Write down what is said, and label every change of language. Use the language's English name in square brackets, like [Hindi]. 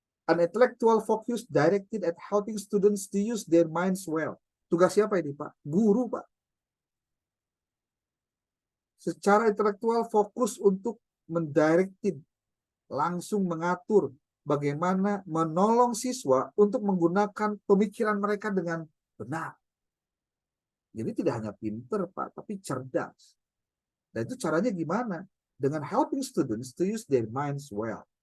[English] An intellectual focus directed at helping students to use their minds well. [Indonesian] Tugas siapa ini, Pak? Guru, Pak. Secara intelektual fokus untuk mendirected, langsung mengatur bagaimana menolong siswa untuk menggunakan pemikiran mereka dengan benar. Jadi tidak hanya pinter, Pak, tapi cerdas. Dan itu caranya gimana? [English] Dengan helping students to use their minds well.